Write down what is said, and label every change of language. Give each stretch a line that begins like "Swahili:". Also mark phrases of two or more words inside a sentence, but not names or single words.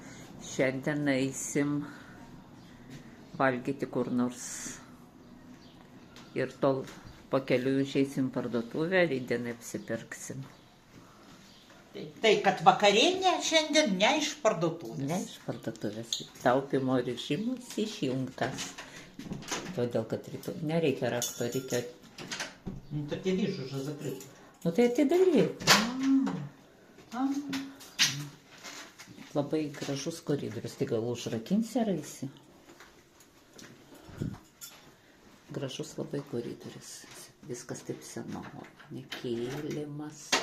Lithuanian: Šiandien eisim valgyti kur nors Ir tol pakeliui išeisim parduotuvę, rydienai apsipirksim. Tai kad vakarienė šiandien ne iš parduotuvės. Ne iš parduotuvės. Taupimo režimas išjungtas. Todėl, kad rytoj nereikia rakto, reikia...
Russian: Ну, так я вижу, уже закрыто.
Lithuanian: Nu tai atidaryk. Labai gražus koridorius, tai gal užrakinsi ar eisi? Gražus labai koridorius. Viskas taip senovinė. Kėlimas.